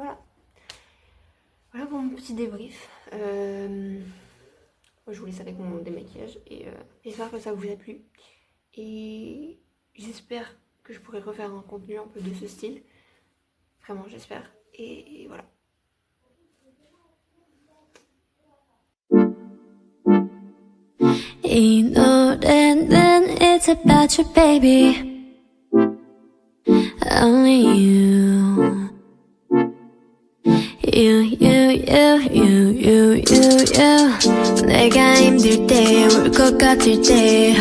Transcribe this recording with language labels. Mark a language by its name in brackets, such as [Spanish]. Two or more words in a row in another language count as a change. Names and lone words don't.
[French] Voilà. Voilà pour mon petit débrief. Moi, je vous laisse avec mon démaquillage et j'espère que ça vous a plu. Et j'espère que je pourrai refaire un contenu un peu de ce style. Vraiment, j'espère. Et voilà. [Korean] 이 노래는 [English] it's about you baby Only you [Korean] 내가 힘들 때 울 것 같을 때